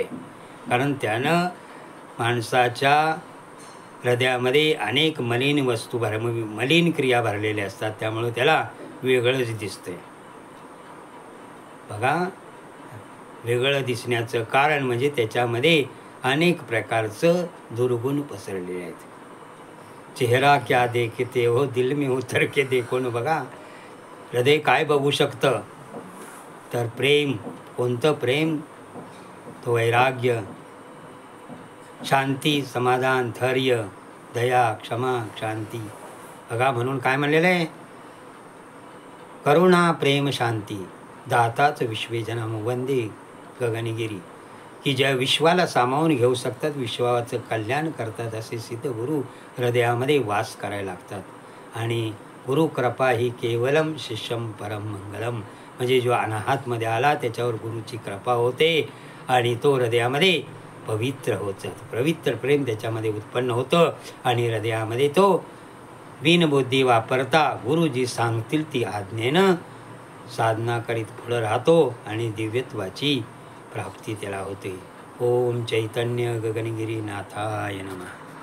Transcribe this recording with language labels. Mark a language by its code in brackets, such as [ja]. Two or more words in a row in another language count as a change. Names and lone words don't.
[mr] कारण त्यानं माणसाच्या हृदयामध्ये अनेक मलिन वस्तू मलिन क्रिया भरलेल्या असतात. त्यामुळं त्याला वेगळंच दिसतंय. बघा वेगळं दिसण्याचं कारण म्हणजे त्याच्यामध्ये अनेक प्रकारचं दुर्गुण पसरलेले आहेत. [hi] चेहरा क्या देखते हो दिल में उतर के देखो न. [mr] बघा हृदय काय बघू शकतं? तर प्रेम. कोणतं प्रेम? तो वैराग्य, शांती, समाधान, धैर्य, दया, क्षमा, शांती. बघा म्हणून काय म्हणलेलं आहे? [sa] करुणा, प्रेम, शांती दाताच विश्वेजनाम वंदे गगनगिरी. [mr] की ज्या विश्वाला सामावून घेऊ शकतात, विश्वाचं कल्याण करतात असे सिद्ध गुरु हृदयामध्ये वास करायला लागतात. आणि [sa] गुरु कृपा ही केवलम शिष्यम परम मंगलम. [mr] म्हणजे जो अनाहतमध्ये आला त्याच्यावर गुरुची कृपा होते आणि तो हृदयामध्ये पवित्र होत जातो. पवित्र प्रेम त्याच्यामध्ये उत्पन्न होतं आणि हृदयामध्ये तो बिनबुद्धी वापरता गुरुजी सांगतील ती आज्ञेनं साधना करीत पुढं राहतो आणि दिव्यत्वाची प्राप्ती त्याला होते. [sa] ओम चैतन्य गगनगिरी नाथाय नमः.